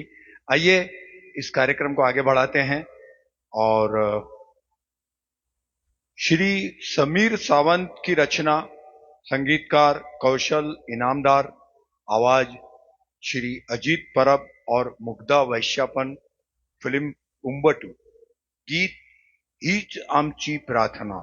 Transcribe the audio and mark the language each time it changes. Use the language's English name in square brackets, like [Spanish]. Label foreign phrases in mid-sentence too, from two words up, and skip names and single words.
[Hindi] आइए इस कार्यक्रम को आगे बढ़ाते हैं और श्री समीर सावंत की रचना, संगीतकार कौशल इनामदार, आवाज श्री अजीत परब और मुग्धा वैश्यापन, फिल्म उंबटू, गीत हीच आमची प्रार्थना.